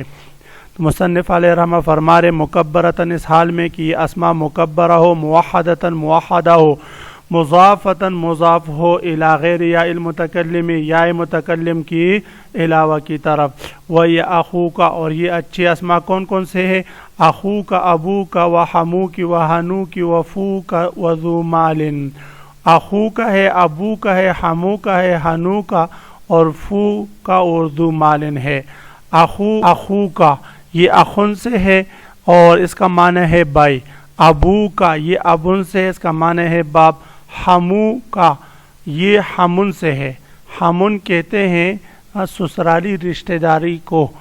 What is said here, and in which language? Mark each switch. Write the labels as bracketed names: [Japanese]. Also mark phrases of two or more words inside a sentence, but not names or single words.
[Urdu] تو مصنف علیہ رحمہ فرما رہے مکبرتاً اس حال میں کہ یہ اسماء مکبرہ ہو، موحدتاً موحدہ ہو، مضافتاً مضاف ہو [Arabic] الی غیر یا المتکلم، [Urdu] یا متکلم کی علاوہ کی طرف۔ وہی اخوک، اور یہ اچھے اسماء کون کون سے ہیں؟ [Arabic] اخوک، ابوک، وحموک، وحنوک، وفوک، وذو مال۔ [Urdu] اخوک ہے، ابوک ہے، حموک ہے، حنوک اور فوک اور ذو مال ہے۔ اخوک یہ اخن سے ہے اور اس کا معنی ہے بھائی۔ ابو کا یہ ابن سے، اس کا معنی ہے باپ۔ حمو کا یہ حمن سے ہے، حمن کہتے ہیں سسرالی رشتہ داری کو۔